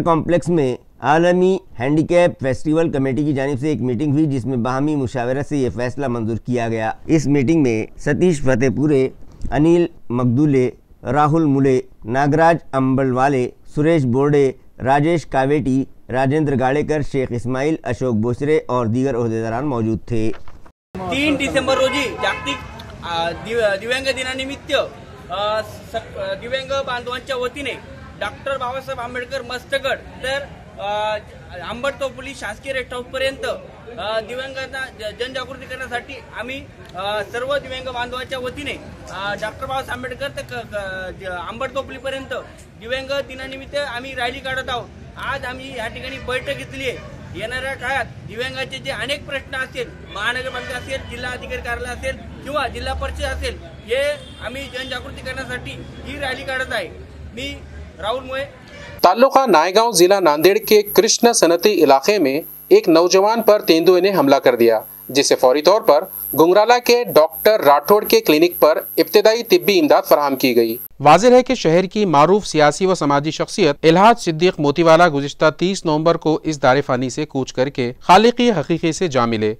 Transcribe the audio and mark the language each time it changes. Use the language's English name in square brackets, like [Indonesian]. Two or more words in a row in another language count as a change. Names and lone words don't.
[Urdu] ستکر کمپلیکس میں عالمی ہینڈیکیپ فیسٹیول کمیٹی کی جانب سے ایک میٹنگ ہوئی جس میں باہمی مشاورت سے یہ فیصلہ منظور کیا گیا۔ اس میٹنگ میں ستیش فتح پورے، انیل مگدولے، راہل ملے، ناگراج امبلوالے، سریش بورڈے، راجیش کاویٹی، راجندر گاڑیکر، شیخ اسماعیل، اشوک بوسرے اور دیگر عہدیداران موجود تھے۔ [Marathi] 3 डिसेंबर रोजी जागतिक दिव्यांग दिनानिमित्त दिव्यांग बांधवांच्या वतीने डॉक्टर बाबासाहेब आंबेडकर मस्तगड तर आंबटतोपली शासकीय रेस्ट हाऊस पर्यंत दिव्यांगांना जनजागृती करण्यासाठी आम्ही सर्व दिव्यांग बांधवांच्या वतीने डॉक्टर बाबासाहेब आंबेडकर ते आंबटतोपली पर्यंत दिव्यांग दिनानिमित्त आम्ही रॅली काढत आहोत। आज आम्ही या ठिकाणी बैठक घेतली आहे। येणाऱ्या काळात दिव्यांगाचे जे अनेक प्रश्न असतील, महानगरपालिका असेल, जिल्हा अधिकारी कार्यालय असेल किंवा जिल्हा परिषद असेल, हे आम्ही जनजागृती करण्यासाठी ही रॅली काढत आहे। मी राहुल मुळे। [Urdu] تعلقہ نائیگاؤں ضلع ناندیڑ کے کرشن سنتی علاقے میں ایک نوجوان پر تیندوے نے حملہ کر دیا، جسے فوری طور پر گنگرالا کے ڈاکٹر راٹھوڑ کے کلینک پر ابتدائی طبی امداد فراہم کی گئی. واضح ہے کہ شہر کی معروف سیاسی و سماجی شخصیت الحاد صدیق موتیوالا گزشتہ 30 نومبر کو اس دارِ فانی سے کوچ کرکے خالقِ حقیقی سے جا ملے.